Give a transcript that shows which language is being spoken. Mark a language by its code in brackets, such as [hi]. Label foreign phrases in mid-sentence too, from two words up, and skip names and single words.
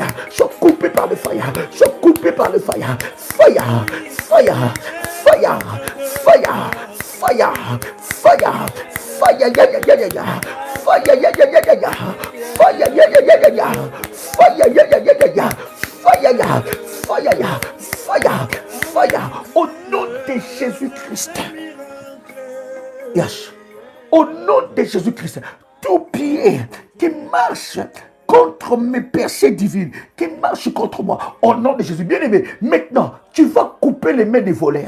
[fr] Sois coupé par le fire. Sois coupé par le [en] fire. Fire. [fr] Fire. [en] Fire. Fire. Fire. Fire. Fire. Ya ya ya ya ya. Fire. Ya ya ya ya ya. Fire. Ya ya ya ya ya. Fire. Ya ya ya ya ya. Fire. Ya. Fire. Ya. Fire. Fire. [fr] Au nom de Jésus-Christ. Yes. Au nom de Jésus-Christ, tout pied qui marche contre mes percées divines, qui marche contre moi, au nom de Jésus, bien-aimé, maintenant, tu vas couper les mains des voleurs.